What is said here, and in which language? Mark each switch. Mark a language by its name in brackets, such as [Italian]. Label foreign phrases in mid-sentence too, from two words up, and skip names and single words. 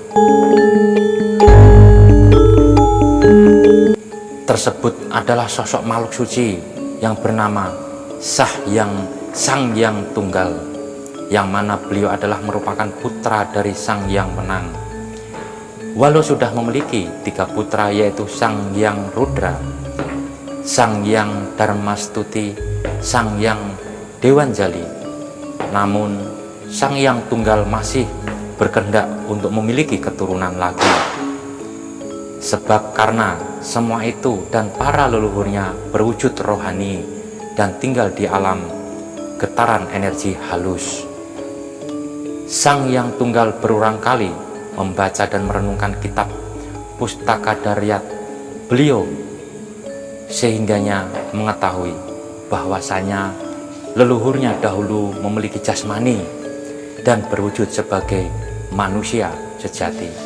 [Indonesian] Tersebut adalah sosok makhluk suci yang bernama Sang Hyang Tunggal, yang mana beliau adalah merupakan putra dari Sang Hyang Wenang. Walau sudah memiliki 3 putra, yaitu Sang Hyang Rudra, Sang Hyang Dharmastuti, Sang Hyang Dewanjali, namun Sang Hyang Tunggal masih berkehendak untuk memiliki keturunan lagi. Sebab karena semua itu dan para leluhurnya berwujud rohani dan tinggal di alam getaran energi halus. Sang Hyang Tunggal berulang kali membaca dan merenungkan kitab Pustaka Daryat beliau, sehingganya mengetahui bahwasanya leluhurnya dahulu memiliki jasmani dan berwujud sebagai manusia sejati.